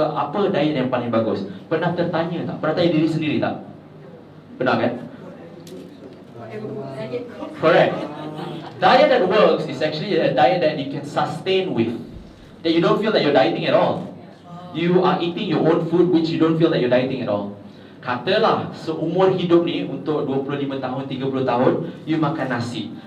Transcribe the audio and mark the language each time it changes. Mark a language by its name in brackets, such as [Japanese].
[Malay] Apa diet yang paling bagus? Pernah tertanya tak? Pernah tanya diri sendiri tak? Pernah kan? [English] Correct. Diet that works is actually a diet that you can sustain with. That you don't feel that you're dieting at all. You are eating your own food which you don't feel that you're dieting at all. [Malay] Katalah seumur hidup ni untuk 25 tahun, 30 tahun you makan nasi.